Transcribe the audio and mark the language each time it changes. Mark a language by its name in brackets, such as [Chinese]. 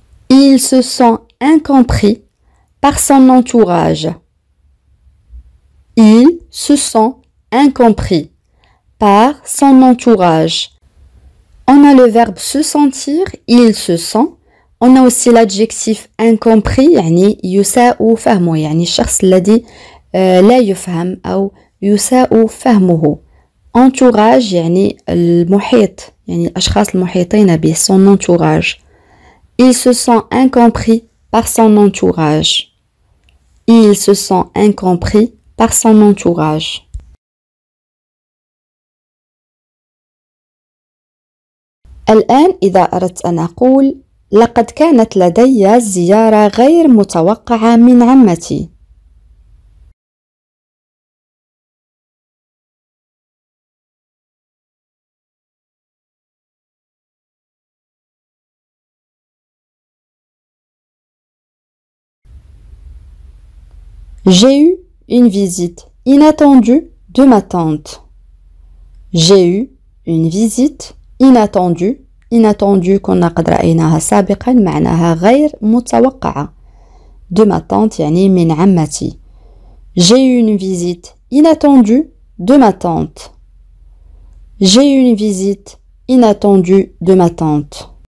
[French] Il se sent incompris par son entourage. Il se sent incompris par son entourage. On a le verbe se sentir, il se sent. On a aussi l'adjectif [Arabic] incompris, يعني يساء فهمه يعني الشخص الذي لا يفهم أو يساء فهمه. Entourage يعني المحيط يعني الأشخاص المحيطين به son entourage. [French] Il se sent incompris par son entourage. Il se sent incompris par son entourage. [Arabic] الآن إذا أردت أن أقول لقد كانت لدي زيارة غير متوقعة من عمتي. [French] J'ai eu une visite inattendue de ma tante. J'ai eu une visite inattendue. [Arabic] Inattendue كنا قد رأيناها سابقا معناها غير متوقعة. [French] De ma tante [Arabic] يعني من عمتي. [French] J'ai eu une visite inattendue de ma tante. J'ai eu une visite inattendue de ma tante.